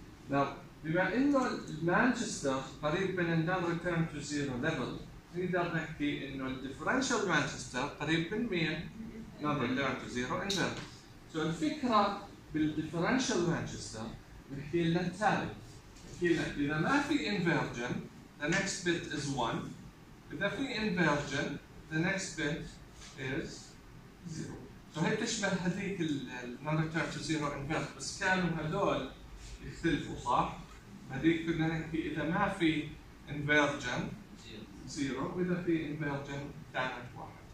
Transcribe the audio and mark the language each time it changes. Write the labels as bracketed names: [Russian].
[Arabic] Now بما إنه المانشستر قريب من non return to zero level نقدر نحكي إنه differential مانشستر قريب من مين؟ non return to zero inverse. So الفكرة بالdifferential مانشستر نحكي لها التالي. إذا ما في inversion [English] the next bit is 1، [Arabic] إذا في inversion the next bit is 0. فهي تشبه هذيك الـ non-return to zero inverse، بس كانوا هذول يختلفوا، صح؟ هذيك كنا نحكي إذا ما في inversion 0، وإذا في inversion كانت 1.